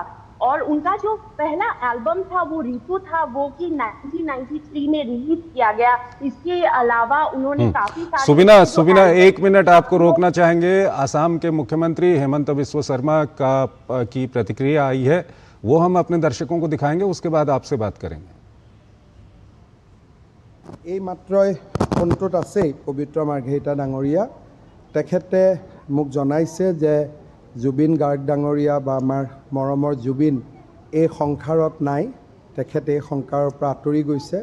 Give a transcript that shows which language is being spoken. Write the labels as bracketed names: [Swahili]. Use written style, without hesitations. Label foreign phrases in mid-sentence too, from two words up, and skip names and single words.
[Hindi] और उनका जो पहला एल्बम था वो ऋतु था, वो कि 1993 में रिलीज किया गया। इसके अलावा उन्होंने काफी सारे सुबिना, जो सुबिना, एल्बम एक मिनट आपको रोकना चाहेंगे। असम के मुख्यमंत्री हेमंत बिस्व शर्मा की प्रतिक्रिया आई है, वो हम अपने दर्शकों को दिखाएंगे, उसके बाद आपसे बात करेंगे। [Assamese] এই মাত্ৰই ফোনটোত আছেই পবিত্ৰ মাৰ্ঘেৰিটা ডাঙৰীয়া, তেখেতে মোক জনাইছে যে জুবিন গাৰ্গ ডাঙৰীয়া বা আমাৰ মৰমৰ জুবিন এই সংসাৰত নাই, তেখেতে এই সংসাৰৰ পৰা আঁতৰি গৈছে।